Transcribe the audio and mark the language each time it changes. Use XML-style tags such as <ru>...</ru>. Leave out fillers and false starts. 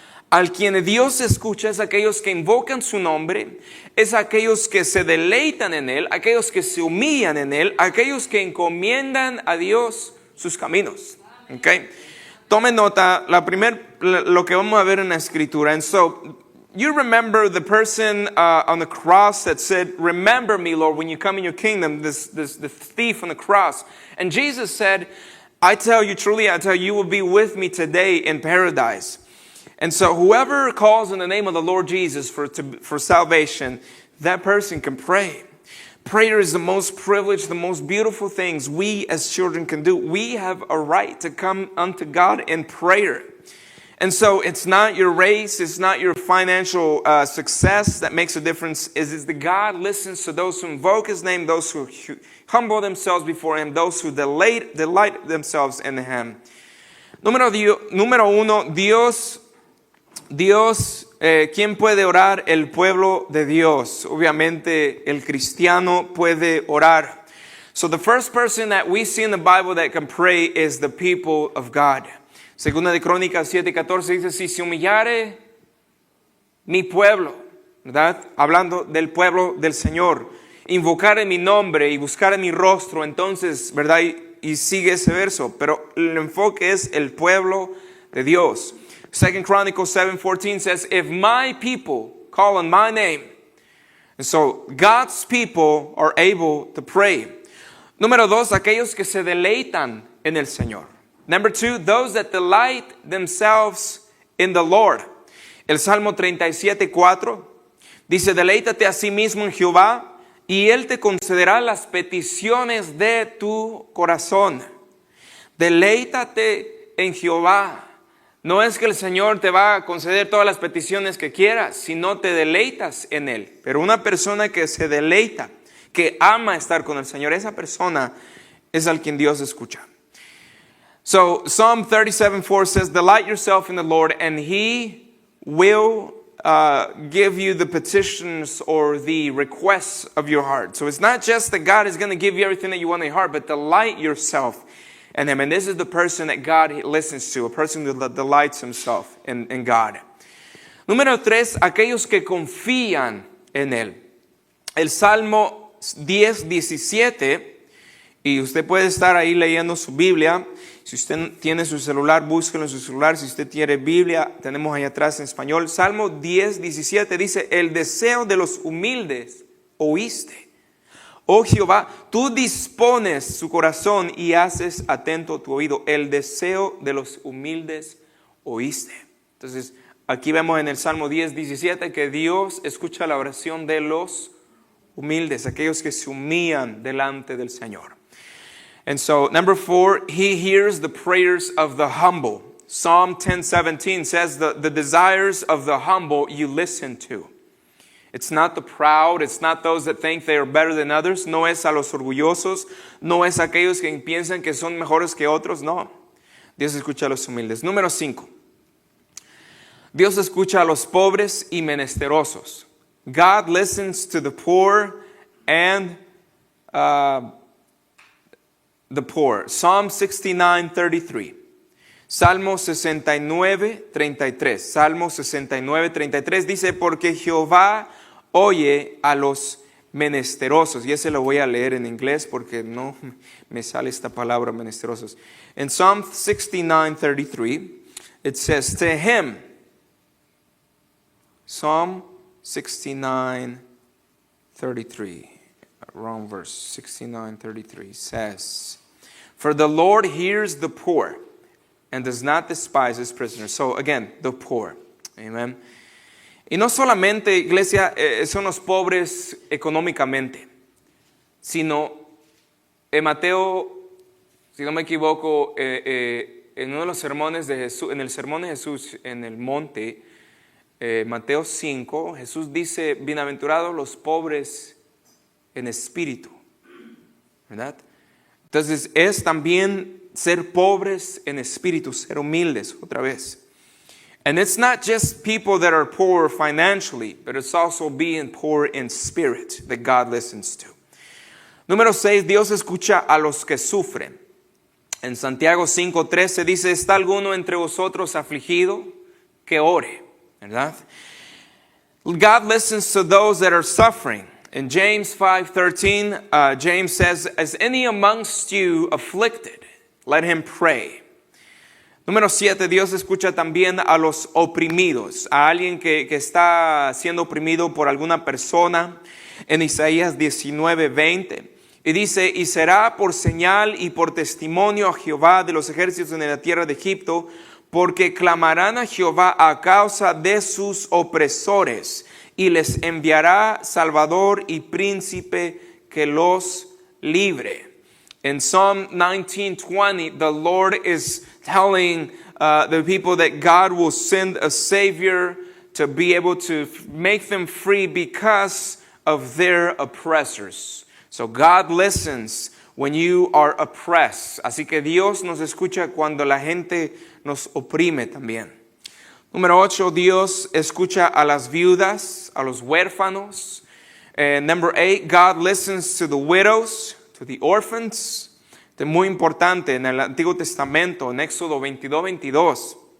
<es>Al quien Dios escucha es aquellos que invocan su nombre, es aquellos que se deleitan en Él, aquellos que se humillan en Él, aquellos que encomiendan a Dios sus caminos. Okay? Tomen nota, lo que vamos a ver en la Escritura.</es> <en>And so, you remember the person on the cross that said, remember me, Lord, when you come in your kingdom, this thief on the cross. And Jesus said, I tell you truly, I tell you, you will be with me today in paradise. And so whoever calls in the name of the Lord Jesus for salvation, that person can pray. Prayer is the most privileged, the most beautiful things we as children can do. We have a right to come unto God in prayer. And so it's not your race, it's not your financial success that makes a difference. It's that God listens to those who invoke His name, those who humble themselves before Him, those who delight themselves in Him.</en> <es>Número uno, Dios, ¿quién puede orar? El pueblo de Dios. Obviamente el cristiano puede orar.</es> <en>So the first person that we see in the Bible that can pray is the people of God.</en> <es>Segunda de Crónicas 7:14 dice, si se humillare mi pueblo, ¿verdad? Hablando del pueblo del Señor, invocare mi nombre y buscare mi rostro, entonces, ¿verdad? Y sigue ese verso, pero el enfoque es el pueblo de Dios.</es> <en>2 Chronicles 7:14 says, if my people call on my name. And so God's people are able to pray.</en> <es>Número 2, aquellos que se deleitan en el Señor.</es> <en>Number 2, those that delight themselves in the Lord.</en> <es>El Salmo 37:4 dice, deleítate a sí mismo en Jehová y Él te concederá las peticiones de tu corazón. Deleítate en Jehová. No es que el Señor te va a conceder todas las peticiones que quieras, sino te deleitas en Él. Pero una persona que se deleita, que ama estar con el Señor, esa persona es al quien Dios escucha.</es> <en>So Psalm 37:4 says, delight yourself in the Lord and He will give you the petitions or the requests of your heart. So it's not just that God is going to give you everything that you want in your heart, but delight yourself in Him. And this is the person that God listens to, a person that delights himself in God.</en> <es>Número 3, aquellos que confían en Él. El Salmo 10:17, y usted puede estar ahí leyendo su Biblia. Si usted tiene su celular, búsquelo en su celular. Si usted tiene Biblia, tenemos ahí atrás en español. Salmo 10:17 dice, el deseo de los humildes oíste. Oh Jehová, tú dispones su corazón y haces atento tu oído. El deseo de los humildes oíste. Entonces, aquí vemos en el Salmo 10:17 que Dios escucha la oración de los humildes, aquellos que se humillan delante del Señor.</es> <en>And so, number 4, He hears the prayers of the humble. Psalm 10:17 says, the desires of the humble you listen to. It's not the proud, it's not those that think they are better than others.</en> <es>No es a los orgullosos, no es aquellos que piensan que son mejores que otros, no. Dios escucha a los humildes. Número 5. Dios escucha a los pobres y menesterosos.</es> <en>God listens to the poor and the poor. Psalm 69:33.</en> <es>Salmo 69:33. Salmo 69:33 dice, porque Jehová oye a los menesterosos. Y ese lo voy a leer en inglés porque no me sale esta palabra menesterosos.</es> <en>In Psalm 69:33, it says, to him, Psalm 69:33, wrong verse, 69:33 says, for the Lord hears the poor and does not despise his prisoners. So again, the poor. Amen.</en> <es>Y no solamente, iglesia, son los pobres económicamente, sino en Mateo, si no me equivoco, en uno de los sermones de Jesús, en el sermón de Jesús en el monte, Mateo 5, Jesús dice, bienaventurados los pobres en espíritu, ¿verdad? Entonces es también ser pobres en espíritu, ser humildes, otra vez.</es> <en>And it's not just people that are poor financially, but it's also being poor in spirit that God listens to.</en> <es>Número 6, Dios escucha a los que sufren. En Santiago 5:13 dice, ¿está alguno entre vosotros afligido? Que ore, ¿verdad?</es> <en>God listens to those that are suffering. In James 5:13, James says, is any amongst you afflicted? Let him pray.</en> <es>Número 7, Dios escucha también a los oprimidos, a alguien que está siendo oprimido por alguna persona. En Isaías 19:20, y dice, y será por señal y por testimonio a Jehová de los ejércitos en la tierra de Egipto, porque clamarán a Jehová a causa de sus opresores, y les enviará Salvador y príncipe que los libre.</es> <en>In Psalm 19:20, the Lord is telling the people that God will send a Savior to be able to make them free because of their oppressors. So God listens when you are oppressed.</en> <es>Así que Dios nos escucha cuando la gente nos oprime también. Número 8, Dios escucha a las viudas, a los huérfanos.</es> <en>Number 8, God listens to the widows, to the orphans.</en> <es>Es muy importante en el Antiguo Testamento, en Éxodo 22:22.</es>